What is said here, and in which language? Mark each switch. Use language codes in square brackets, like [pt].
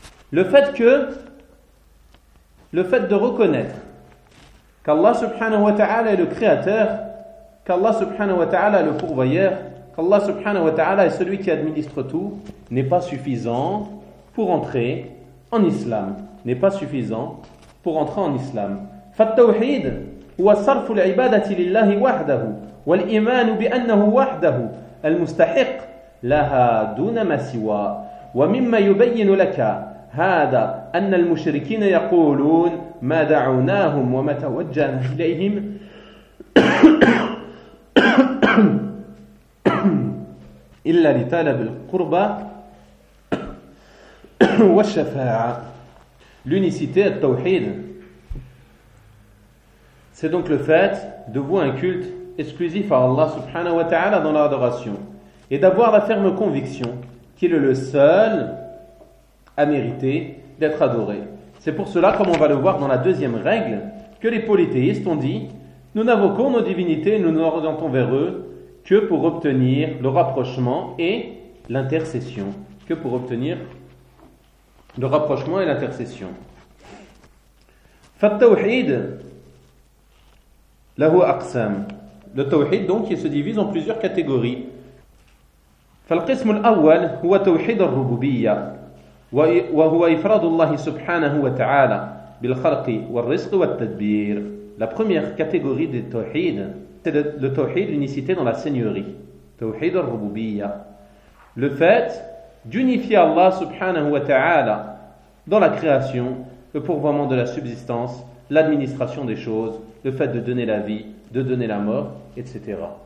[fr] Le fait de reconnaître qu'Allah subhanahu wa ta'ala est le créateur, qu'Allah subhanahu wa ta'ala est le pourvoyeur, qu'Allah subhanahu wa ta'ala est celui qui administre tout, n'est pas suffisant pour entrer en islam. N'est pas suffisant pour entrer en islam. [ar] فالتوحيد هو صرف العبادة لله وحده والإيمان بأنه وحده المستحق لها دون ما سوى ومما يبين لك هذا أن المشركين يقولون ما دعوناهم وما توجهنا إليهم إلا لطلب القربة والشفاعة. [fr] L'unicité est tawhid. C'est donc le fait de vouer un culte exclusif à Allah subhanahu wa ta'ala dans l'adoration et d'avoir la ferme conviction qu'il est le seul à mériter d'être adoré. C'est pour cela, comme on va le voir dans la deuxième règle, que les polythéistes ont dit « Nous n'invoquons nos divinités, nous nous orientons vers eux que pour obtenir le rapprochement et l'intercession. » Que pour obtenir le rapprochement et l'intercession. [ar] « Fattawhid lahu aqsam » [fr] Le tawhid, donc, il se divise en plusieurs catégories. [ar] فالقسم الأول هو توحيد الربوبية وهو إفراد الله سبحانه وتعالى بالخلق والرزق والتدبير. [fr] La première catégorie de tawhid, c'est le tawhid, l'unicité dans la seigneurie. Tawhid al-Rububiyyah. Le fait d'unifier Allah subhanahu wa ta'ala dans la création, le pourvoiement de la subsistance, l'administration des choses, le fait de donner la vie, de donner la mort, etc.